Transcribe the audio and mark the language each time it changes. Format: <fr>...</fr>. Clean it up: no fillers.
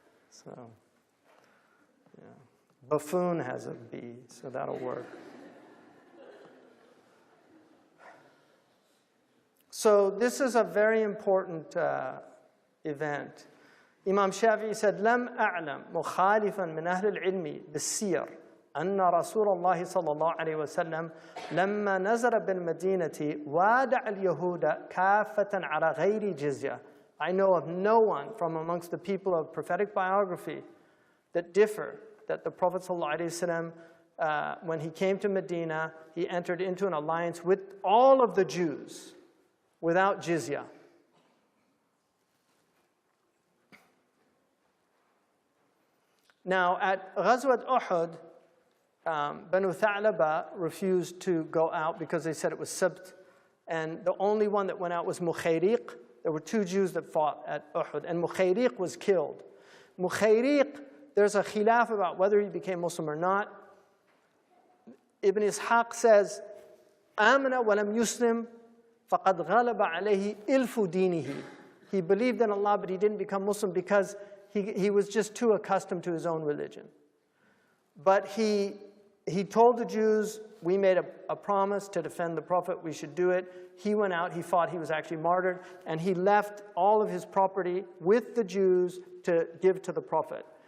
<en>So, yeah. Buffoon has a B, so that'll work. So this is a very important event. Imam Shafi'i said,</en> <ar>لم أعلم مخالفا من أهل العلم بالسير أن رسول الله صلى الله عليه وسلم لما نزل بالمدينة وادع اليهود كافة على غير جزية</ar> <en>I know of no one from amongst the people of prophetic biography that differ that the Prophet ﷺ, when he came to Medina, he entered into an alliance with all of the Jews without jizya. Now, at Ghazwat Uhud, Banu Tha'laba refused to go out because they said it was Sabt, and the only one that went out was Mukhayriq. There were 2 Jews that fought at Uhud, and Mukhayriq was killed. Mukhayriq, there's a khilaf about whether he became Muslim or not. Ibn Ishaq says,</en> <ar>آمَنَ وَلَمْ يُسْلِمْ فَقَدْ غَلَبَ عَلَيْهِ إِلْفُ دِينِهِ.</ar> <en>He believed in Allah, but he didn't become Muslim because he was just too accustomed to his own religion. But he told the Jews, we made a promise to defend the Prophet, we should do it. He went out, he fought, he was actually martyred, and he left all of his property with the Jews to give to the Prophet.</en>